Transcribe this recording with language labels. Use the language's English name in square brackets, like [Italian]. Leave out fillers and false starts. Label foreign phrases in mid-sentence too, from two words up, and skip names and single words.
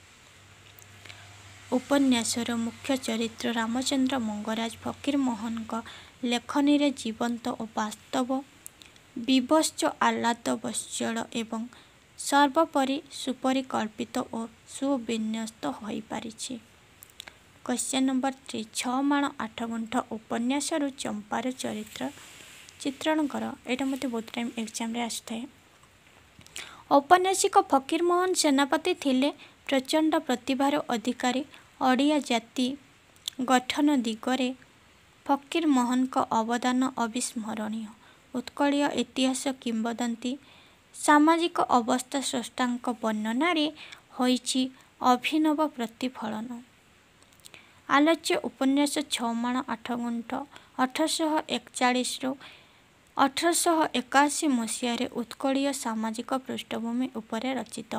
[Odia] ଉପନ୍ୟାସର ମୁଖ୍ୟ ଚରିତ୍ର ରାମଚନ୍ଦ୍ର ମଙ୍ଗରାଜ ଫକୀରମୋହନଙ୍କ ଲେଖନୀରେ ଜୀବନ୍ତ ଓ ବାସ୍ତବ, ବିଭତ୍ସ ଆହ୍ଲାଦୋଜ୍ଜ୍ୱଳ ଏବଂ ସର୍ବୋପରି ସୁପରିକଳ୍ପିତ ଓ ସୁବିନ୍ୟସ୍ତ ହୋଇପାରିଛି। [English] Question number [Odia] 3 ଛଅମାଣ ଆଠଗୁଣ୍ଠ ଉପନ୍ୟାସରୁ ଚମ୍ପାର ଚରିତ୍ର ଚିତ୍ରଣ କର। ଏଇଟା ମୋତେ ବହୁତ ଟାଇମ୍ ଏକ୍ଜାମରେ ଆସିଥାଏ। ଔପନ୍ୟାସିକ ଫକୀରମୋହନ ସେନାପତି ଥିଲେ ପ୍ରଚଣ୍ଡ ପ୍ରତିଭାର ଅଧିକାରୀ। ଓଡ଼ିଆ ଜାତି ଗଠନ ଦିଗରେ ଫକୀରମୋହନଙ୍କ ଅବଦାନ ଅବିସ୍ମରଣୀୟ। ଉତ୍କଳୀୟ ଇତିହାସ କିମ୍ବଦନ୍ତୀ ସାମାଜିକ ଅବସ୍ଥା ସ୍ରଷ୍ଟାଙ୍କ ବର୍ଣ୍ଣନାରେ ହୋଇଛି ଅଭିନବ ପ୍ରତିଫଳନ। ଆଲୋଚ୍ୟ ଉପନ୍ୟାସ ଛଅମାଣ ଆଠଗୁଣ୍ଠ 1841 1881 ମସିହାରେ ଉତ୍କଳୀୟ ସାମାଜିକ ପୃଷ୍ଠଭୂମି ଉପରେ ରଚିତ।